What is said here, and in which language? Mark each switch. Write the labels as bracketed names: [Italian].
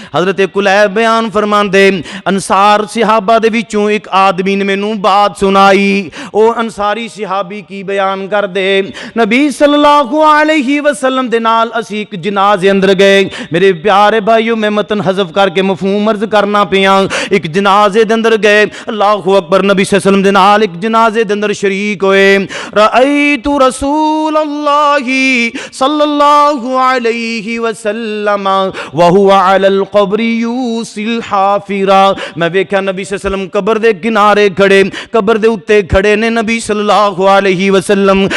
[Punjabi] حضرت کلیب بیان فرمان دیں، انصار صحابہ دے وچوں ایک آدمی نے مینوں بات سنائی. او انصاری صحابی کی بیان کر دے، نبی صلی اللہ علیہ وسلم دے نال اسی ایک جنازے اندر گئے. میرے پیارے بھائیو میں متن حذف کر کے مفہوم عرض کرنا پیاں. ایک جنازے دے اندر گئے، اللہ اکبر، نبی صلی اللہ علیہ وسلم دے نال ایک جنازے دے اندر شریک ہوئے. [Arabic] رأیت رسول اللہ صلی اللہ علیہ وسلم وہو علی القبر یوسی الحافرہ. [Punjabi] میں ویکھیا نبی صلی اللہ علیہ وسلم قبر دے کنارے کھڑے، قبر دے اتے کھڑے نے نبی صلی اللہ علیہ وسلم.